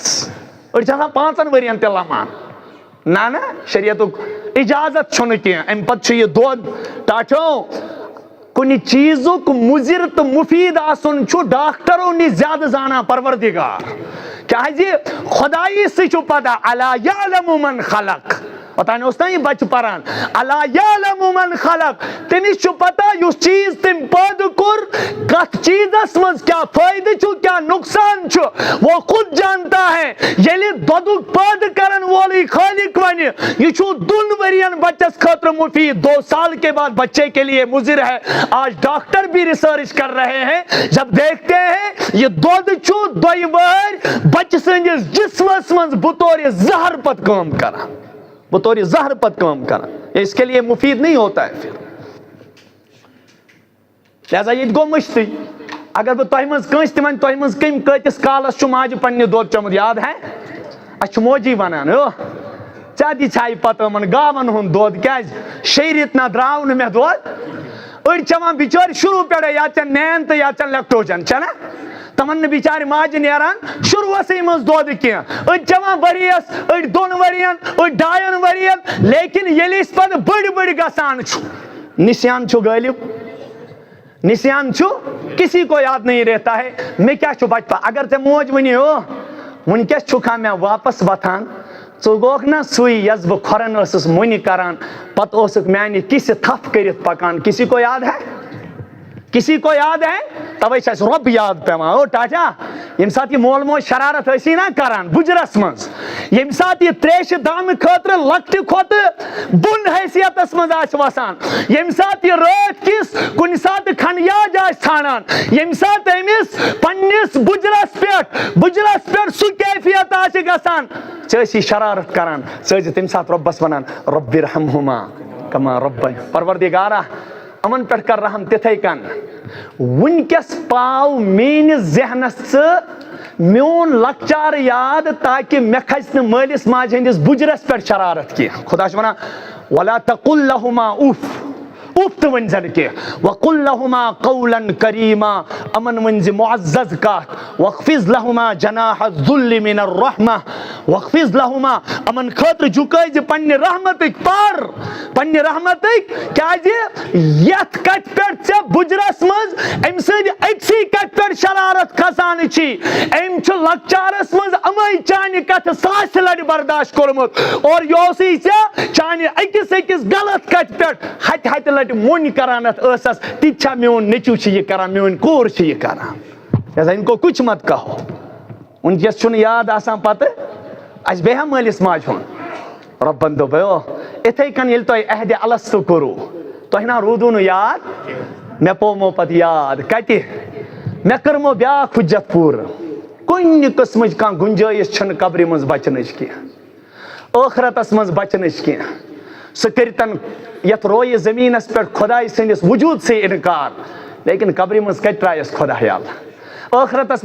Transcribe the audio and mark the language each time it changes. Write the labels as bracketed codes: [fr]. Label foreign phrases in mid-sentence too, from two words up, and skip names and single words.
[ks] أڑۍ چھِ آسان 5 ؤرین تہِ لمان نا نا شریعتُک اجازت چھُنہٕ کینٛہہ. امہِ پتہٕ چھُ یہِ دۄد ٹاٹھو کُنہِ چیٖزُک مُضِر تہٕ مُفیٖد آسُن چھُ ڈاکٹرو نِش زیادٕ زانان پروردگار کیازِ خۄدایی سۭتۍ چھُ پتہ [ar] الا یعلم من خلق. [ks] اوتانۍ اوس نا یہِ بچہِ پران [ar] الا یعلم من خلق. [ks] تٔمِس چھُ پتہ یُس چیٖز تٔمۍ پٲدٕ کوٚر کتھ چیٖزس منٛز کیٛاہ فٲیدٕ چھُ کیٛاہ نۄقصان چھُ [ur] وہ خود جانتا ہے. [ks] ییٚلہِ دۄدُک پٲدٕ کرن وولٕے خالق ونہِ یہ چھُ 2 ؤرین بچس خٲطرٕ مفید [ur] 2 سال کے بعد بچے کے لیے مضر ہے. آج ڈاکٹر بھی ریسرچ کر رہے ہیں جب دیکھتے ہیں [ks] یہ دۄد چھُ 2 ؤہٕرۍ بچہِ سٕنٛدِس جسمس منٛز بطور زہر پتہٕ کٲم کران بطور زہر پتہٕ کٲم کران. [ur] اس کے لیے مفید نہیں ہوتا ہے پھر. [ks] لہذا یہ گو مشتٕے. اگر بہٕ تۄہہِ منٛز کٲنٛسہِ تہِ وَنہٕ تۄہہِ منٛز کٔمۍ کۭتِس کالس چھُ ماجہِ پننہِ دۄد چومُت [ur] یاد ہے [ks] اَسہِ چھُ موجی ونان ژےٚ دِ ژھاے پتہٕ یِمن گاون ہُنٛد دۄد کیازِ 6 رٮ۪تھ نہ درٛاو نہٕ مےٚ دۄد. أڑۍ چٮ۪وان بِچٲرۍ شروٗع پٮ۪ٹھے یا چٮ۪ن نین تہٕ یا چٮ۪ن لیکٹوجن چھےٚ نا تمن نہٕ بِچارِ ماجہِ نیران شروٗعسٕے منٛز دۄد کینٛہہ. أڑۍ چٮ۪وان ؤرِیس أڑۍ 2 ؤرین أڑۍ 2.5 ؤرین لیکن ییٚلہِ أسۍ پتہٕ بٔڑۍ بٔڑۍ گژھان چھُ نسیان چھُ غٲلب نسیان چھُ [ur] کسی کو یاد نہیں رہتا ہے. [ks] مےٚ کیٛاہ چھُ بچپن اگر ژےٚ موج ونی وٕنکیٚس چھُکھا مےٚ واپس وۄتھان ژٕ گوکھ نا سُے یس بہٕ کھۄرن ٲسٕس مۄنہِ کران پتہٕ اوسُکھ میانہِ کِسہِ تھپھ کٔرِتھ پکان. [ur] کسی کو یاد ہے کسی کو یاد ہے [ks] توے چھِ اَسہِ رۄب یاد پیوان. او ٹاٹا ییٚمہِ ساتہٕ یہِ مول موج شرارت ٲسی نا کران بُجرس منٛز ییٚمہِ ساتہٕ یہِ تریشہِ دامہٕ خٲطرٕ لۄکٹہِ کھۄتہٕ بۄن حیثیتس منٛز آسہِ وسان ییٚمہِ ساتہٕ یہِ رٲتھ کِس کُنہِ ساتہٕ کھنیاج آسہِ ژھانڈان ییٚمہِ ساتہٕ أمِس پننِس بُجرس پٮ۪ٹھ سُہ کیفیت آسہِ گژھان ژٕ ٲسی شرارت کران ژٕ ٲسۍ تمہِ ساتہٕ رۄبس ونان رۄب [ar] ارحمہما کما ربانی [ks] پروردگارا یِمن پٮ۪ٹھ کر رحم تِتھے کن. وٕنکیٚس پاو میٲنِس ذہنس ژٕ میون لۄکچار یاد تاکہِ مےٚ کھسہِ نہٕ مٲلِس ماجہِ ہٕنٛدِس بُجرس پٮ۪ٹھ شرارت کینٛہہ. خۄدا چھُ ونان [ar] ولا تقل لهما اف [ks] اُف تہٕ ؤنۍ زَن کینٛہہ [ar] وَقُل لَهُمَا قَوْلًا كَرِيمًا [ks] یِمن ؤنۍ زِ معزز کَتھ [ar] وَاخْفِضْ لَهُمَا جَنَاحَ الذُّلِّ مِنَ الرَّحْمَةِ وَاخْفِضْ لَهُمَا [ks] یِمن خٲطرٕ جُکٲے زِ پننہِ رحمتٕکۍ پر پننہِ رحمتٕکۍ کیازِ یتھ کتھِ پٮ۪ٹھ ژےٚ بُجرس منٛز أمۍ سٕنٛدِ أکسٕے کتھِ پٮ۪ٹھ شرارت کھسان چھی أمۍ چھُ لۄکچارس منٛز أمے چانہِ کتھٕ ساسہِ لٹہِ برداشت کوٚرمُت اور یہِ اوسُے ژےٚ چانہِ أکِس غلط کتھِ پٮ۪ٹھ ہتہِ ہتہِ لٹہِ موٚنۍ کران اتھ ٲسس تہِ چھا میون نیٚچوٗ چھُ یہِ کران میٲنۍ کوٗر چھِ یہِ کران لہذا [ur] اِن کو کُچھ مت کہو [ks] ونکیٚس چھُنہٕ یاد آسان پتہٕ اسہِ بیٚیہِ ہا مٲلِس ماجہِ ہُنٛد رۄبن دوٚپ اِتھے کٔنۍ ییٚلہِ تۄہہِ عہدِ الستوٗ کوٚروٕ تۄہہِ نا روٗدوٕ نہٕ یاد مےٚ پوٚومو پتہٕ یاد کتہِ مےٚ کٔرمو بیاکھ حُجت پوٗرٕ کُنہِ قٕسمٕچ کانٛہہ گُنجٲیِش چھنہٕ قبرِ منٛز بچنٕچ کینٛہہ ٲخرتس منٛز بچنٕچ کینٛہہ سُہ کٔرتن یتھ رویہِ زٔمیٖنس پٮ۪ٹھ خۄداے سٕنٛدِس وجوٗدسٕے انکار لیکن قبرِ منٛز کتہِ ترٛایس خۄدا یلہٕ ٲخرتس